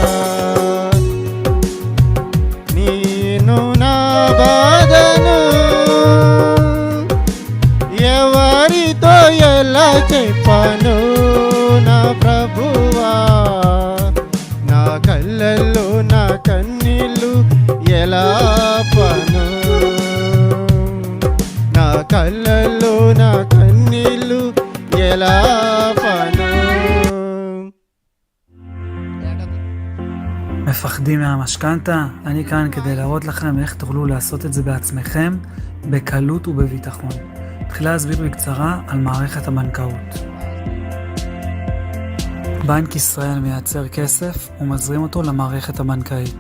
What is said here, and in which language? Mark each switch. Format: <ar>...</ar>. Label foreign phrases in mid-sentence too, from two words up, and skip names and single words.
<te>నేను నా బాధను ఎవరితో ఎలా చెప్పను నా ప్రభువా, నా కళ్ళల్లో నా కన్నీళ్ళు ఎలా పను, నా కళ్ళల్లో నా కన్నీళ్ళు ఎలా పను.</te> <he>מפחדים מהמשכנתה? אני כאן כדי להראות לכם איך תוכלו לעשות את זה בעצמכם בקלות ובביטחון. תחילה אסביר בקצרה על מערכת הבנקאות. בנק ישראל מייצר כסף ומזרים אותו למערכת הבנקאית.</he>